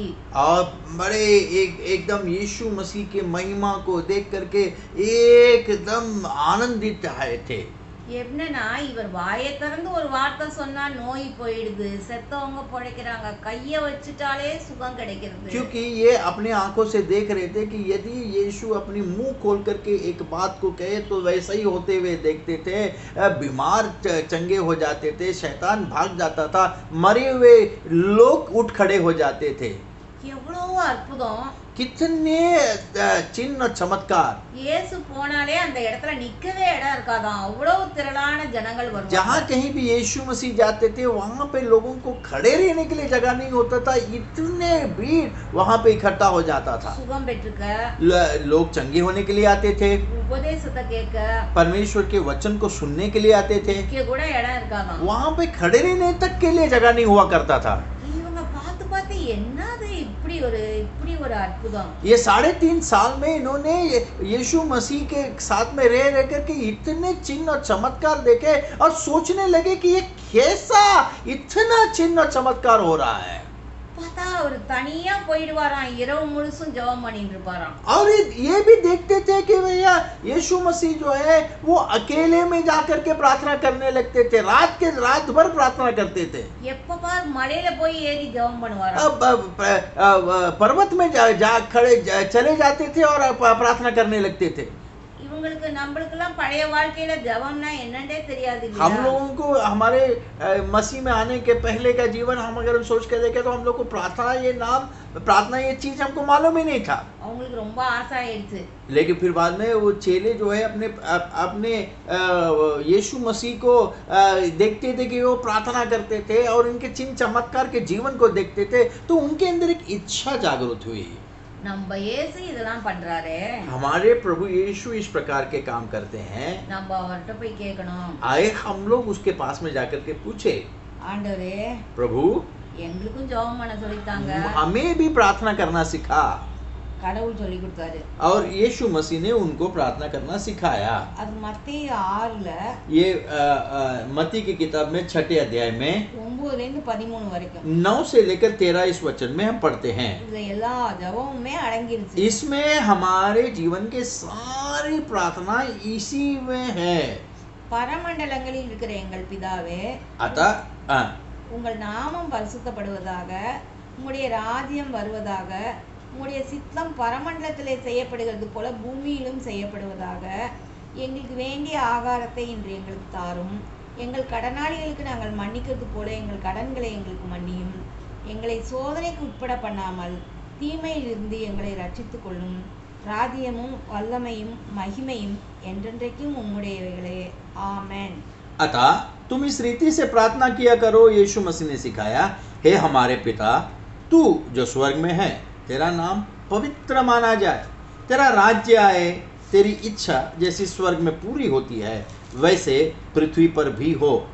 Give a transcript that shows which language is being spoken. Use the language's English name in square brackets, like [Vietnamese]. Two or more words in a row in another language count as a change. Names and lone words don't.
[Hindi] और बड़े एकदम यीशु मसीह के महिमा को देख करके एकदम आनंदित आए थे। [Tamil] என்னன்னா இவர் வாயை திறந்து ஒரு வார்த்தை சொன்னா நோய் போயிடுது, செத்தவங்க பிழைக்கிறாங்க, கைய வச்சுட்டாலே சுகம் கிடைக்கிறது. [Hindi] क्योंकि ये अपने आंखों से देख रहे थे कि यदि यीशु अपनी मुंह खोल करके एक बात को कहे तो वैसा ही होते हुए देखते थे। बीमार चंगे हो जाते थे, शैतान भाग जाता था, मरे हुए लोग उठ खड़े हो जाते थे। [Tamil] எவ்வளவு அற்புதம், [Hindi] कितने चिन्ह चमत्कार। [Tamil] இயேசு போனாலே அந்த இடத்துல நிக்கவே இடம் இருக்காதாம், அவ்வளவு திரளான ஜனங்கள் வருவாங்க. [Hindi] जहाँ कहीं भी यीशु मसीह जाते थे वहाँ पे लोगों को खड़े रहने के लिए जगह नहीं होता था, इतने भीड़ वहाँ पे इकट्ठा हो जाता था। [Tamil] சுகம் பெற்றுக்க, [Hindi] लोग चंगे होने के लिए आते थे, [Tamil] உபதேசத்தை கேட்க, [Hindi] परमेश्वर के वचन को सुनने के लिए आते थे, [Tamil] நிக்க கூட இடம் இருக்காதாம். [Hindi] वहाँ पे खड़े रहने तक के लिए जगह नहीं हुआ करता था। [Tamil] இவங்க பார்த்து பார்த்து என்னது இப்படி ஒரு அற்புதம். [Hindi] ये 3.5 साल में इन्होंने यीशु मसीह के साथ में रह करके इतने चिन्ह और चमत्कार देखे और सोचने लगे कि ये कैसा इतना चिन्ह और चमत्कार हो रहा है। [Tamil] பார்த்தா அவர் தனியா போயிடுவாராம், இரவு முழுசும் ஜெபம் பண்ணிட்டு இருப்பாராம். [Hindi] और ये भी देखते थे कि भैया यीशु मसीह जो है वो अकेले में जाकर के प्रार्थना करने लगते थे, रात भर प्रार्थना करते थे। [Tamil] எப்ப பார் மலையில போய் ஏறி ஜெபம் பண்ணுவாராம். [Hindi] पर्वत में चले जाते थे और प्रार्थना करने लगते थे। [Tamil] இவங்களுக்கு நம்மளுக்கெல்லாம் பழைய வாழ்க்கையில ஜெபம்னா என்னன்னே தெரியாது இல்லையா? [Hindi] हम लोगों को हमारे मसीह में आने के पहले का जीवन हम अगर सोच के देखें तो हम लोग को प्रार्थना ये चीज हमको मालूम ही नहीं था। [Tamil] அவங்களுக்கு ரொம்ப ஆசை ஆயிடுச்சு. [Hindi] लेकिन फिर बाद में वो चेले जो है अपने यीशु मसीह को देखते थे कि वो प्रार्थना करते थे और उनके चिन्ह चमत्कार के जीवन को देखते थे, तो उनके अंदर एक इच्छा जागृत हुई। [Tamil] நம்ம இயேசு இதெல்லாம் பண்றாரே, [Hindi] हमारे प्रभु यीशु इस प्रकार के काम करते हैं, [Tamil] நம்ம அவர்கிட்ட போய் கேட்கணும். [Hindi] आए हम लोग उसके पास में जाकर के पूछे, [Tamil] ஆண்டவரே [Hindi] प्रभु [Tamil] எங்களுக்கும் ஜெபம் பண்ண சொல்லித்தாங்க. [Hindi] हमें भी प्रार्थना करना सिखा। [Tamil] கடவுள் சொல்லி கொடுத்தாரு. [Hindi] और यीशु मसीह ने उनको प्रार्थना करना सिखाया। [Tamil] அது மத்தேயு 6ல [Hindi] ये मत्ती की किताब में 6 अध्याय में [Tamil] 9 ல இருந்து 13 வரைக்கும் [Hindi] 9 से लेकर 13 इस वचन में हम पढ़ते हैं। [Tamil] இது எல்லா ஜெபமுமே அடங்கிருச்சு. [Hindi] इसमें हमारे जीवन के सारी प्रार्थना इसी में है। [Tamil] பரமண்டலங்களில் இருக்கிற எங்கள் பிதாவே, [Hindi] अतः [Tamil] உங்கள் நாமம் பரிசுத்தப்படுவதாக, உம்முடைய ராஜ்யம் வருவதாக, உம்முடைய சித்தம் பரமண்டலத்திலே செய்யப்படுகிறது போல பூமியிலும் செய்யப்படுவதாக. எங்களுக்கு வேண்டிய ஆகாரத்தை இன்று எங்களுக்கு தாரும். எங்கள் கடனாளிகளுக்கு நாங்கள் மன்னிக்கிறது போல எங்கள் கடன்களை எங்களுக்கு மன்னியும். எங்களை சோதனைக்கு உட்பட பண்ணாமல் தீமையிலிருந்து எங்களை ரட்சித்துக் கொள்ளும். ராஜ்யமும் வல்லமையும் மகிமையும் என்றென்றைக்கும் உம்முடையவைகளே. ஆமென். [Hindi] अतः तुम इस रीति से प्रार्थना किया करो, यीशु मसीह ने सिखाया। हे हमारे पिता, तू जो स्वर्ग में है, तेरा नाम पवित्र माना जाए, तेरा राज्य आए, तेरी इच्छा जैसी स्वर्ग में पूरी होती है वैसे पृथ्वी पर भी हो।